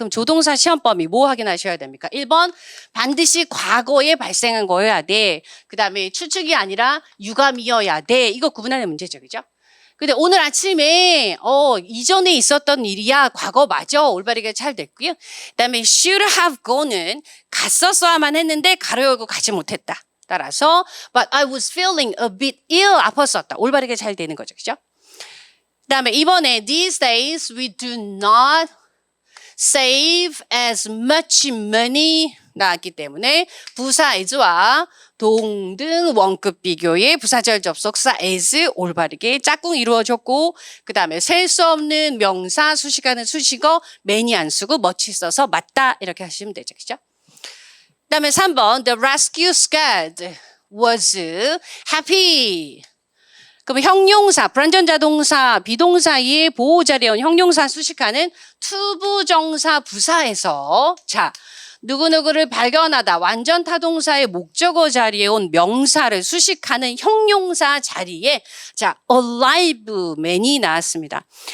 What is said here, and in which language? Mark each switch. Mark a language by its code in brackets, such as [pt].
[ko] 그럼 조동사 시험 범위 뭐 확인하셔야 됩니까? 1번 반드시 과거에 발생한 거여야 돼. 그 다음에 추측이 아니라 유감이어야 돼. 이거 구분하는 문제죠. 그죠? 근데 오늘 아침에 이전에 있었던 일이야. 과거 맞아. 올바르게 잘 됐고요. 그 다음에 should have gone은 갔었어야만 했는데 가로 열고 가지 못했다. 따라서 [en] but I was feeling a bit ill. [ko] 아팠었다. 올바르게 잘 되는 거죠. 그죠? 그 다음에 이번에 [en] these days we do not save as much money [ko] 나왔기 때문에 부사 as와 동등 원급 비교의 부사절 접속사 as 올바르게 짝꿍 이루어졌고 그 다음에 셀 수 없는 명사 수식하는 수식어 many 안 쓰고 much 써서 맞다 이렇게 하시면 되죠. 그죠? 그 다음에 [en] 3번 the rescue squad was happy. [ko] 그럼 형용사, 불완전자동사, 비동사의 보호자리에 온 형용사 수식하는 투부정사 부사에서 자 누구누구를 발견하다 완전 타동사의 목적어 자리에 온 명사를 수식하는 형용사 자리에 자 aliveman이 나왔습니다.